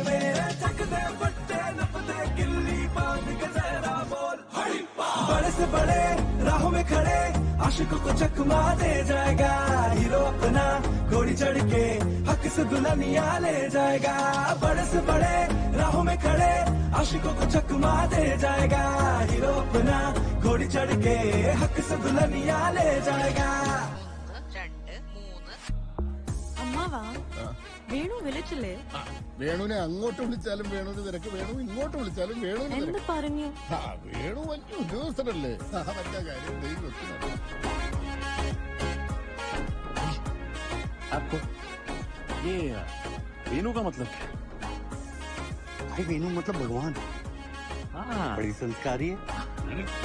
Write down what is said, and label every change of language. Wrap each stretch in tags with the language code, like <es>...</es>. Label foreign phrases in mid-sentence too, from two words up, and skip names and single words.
<hi>चक दे पट्टे नप दे से बड़े राहों में खड़े आशिकों को चकमा दे जाएगा हीरो अपना घोड़ी चढ़ के हक से दुल्हनिया ले जाएगा बड़े से बड़े राहों में खड़े आशिकों को चकमा दे जाएगा हीरो अपना घोड़ी चढ़ के हक से दुल्हनिया ले जाएगा</hi> <ml>അമ്മ വാ വേണു വിളിച്ചില്ലേ വേണുവിനെ അങ്ങോട്ട് വിളിച്ചാലും വേണുവിന് തിരക്ക് വേണു ഇങ്ങോട്ട് വിളിച്ചാലും വേണുവിന് എന്ത് തിരക്ക് പറഞ്ഞു വേണു വലിയ ഉദ്യോഗസ്ഥരല്ലേ അവന്റെ കാര്യം ദൈവം വെക്കുന്നു.</ml> <hi>आपको ये वेणु का मतलब क्या भाई वेणु मतलब भगवान हाँ बड़ी संस्कारी है</hi>